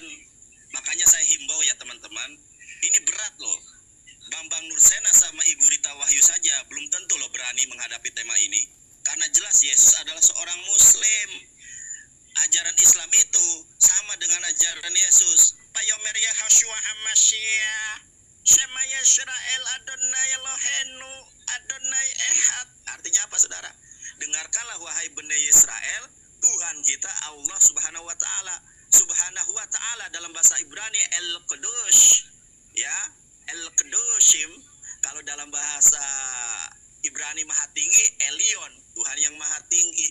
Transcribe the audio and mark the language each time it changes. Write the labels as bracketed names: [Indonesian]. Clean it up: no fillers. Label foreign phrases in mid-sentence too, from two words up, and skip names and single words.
[Indonesian] Makanya saya himbau ya teman-teman, ini berat loh. Bambang Nursena sama Ibu Rita Wahyu saja belum tentu loh berani menghadapi tema ini. Karena jelas Yesus adalah seorang Muslim. Ajaran Islam itu sama dengan ajaran Yesus. [Hebrew] ויאמר ישוע המשיח, שמע ישראל אדוני אלוהינו אדוני אחד. [Indonesian] Artinya apa, saudara? Dengarkanlah wahai Bani Israel, Tuhan kita Allah [Arabic] سبحانه وتعالى, [Indonesian] Allah dalam bahasa Ibrani El Kadosh, ya, El Kadoshim. Kalau dalam bahasa Ibrani Maha Tinggi, Elion, Tuhan yang Maha Tinggi.